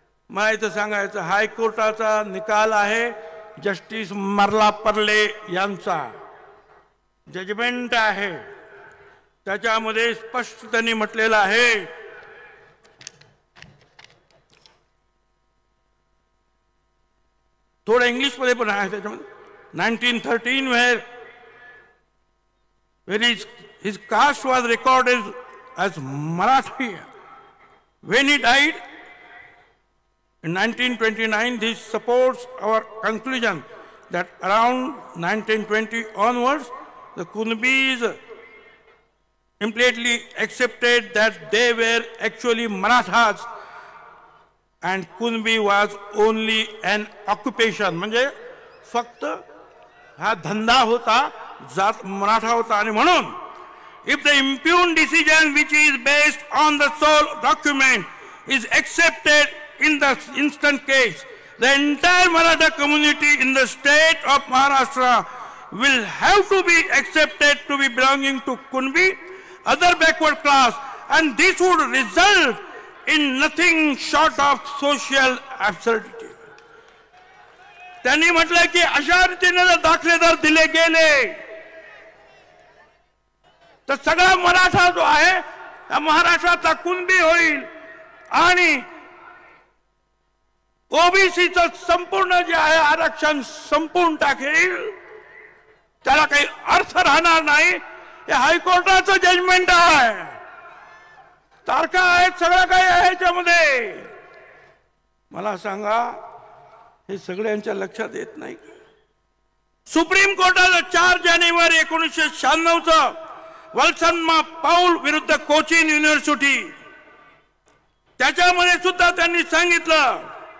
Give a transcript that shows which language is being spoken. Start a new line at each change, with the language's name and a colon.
Marathi: मला इथं सांगायचं हायकोर्टाचा निकाल आहे, जस्टिस मर्लापर्ले यांचा जजमेंट आहे. त्याच्यामध्ये स्पष्ट त्यांनी म्हटलेलं आहे थोडं इंग्लिश मध्ये पण आहे त्याच्यामध्ये.
English: 1913 where his caste was recorded as Marathi. When he died in 1929, this supports our conclusion that around 1920 onwards, the Kunbis implicitly accepted that they were actually Marathas and Kunbi was only an occupation.
Marathi: म्हणजे फक्त हा धंदा होता, जात मराठा होता. आणि म्हणून
English: if the impugned decision which is based on the sole document is accepted in the instant case, the entire Maratha community in the state of Maharashtra will have to be accepted to be belonging to Kunbi, other backward class, and this would result in nothing short of social absurdity.
Marathi: त्यांनी म्हटलं की अशा रीतीने जर दाखलेदार दिले गेले तर सगळा मराठा जो आहे महाराष्ट्राचा कुणबी होईल आणि ओबीसीचं संपूर्ण जे आहे आरक्षण संपून टाकेल. त्याला काही अर्थ राहणार नाही. हे हायकोर्टाचं जजमेंट आहे, तारखा आहेत, सगळं काही आहे त्यामध्ये. मला सांगा हे सगळ्यांच्या लक्षात येत नाही. सुप्रीम कोर्टानं 4 जानेवारी 1996 वल्सन्मा पाऊल विरुद्ध कोचिन युनिव्हर्सिटी त्याच्यामध्ये सुद्धा त्यांनी सांगितलं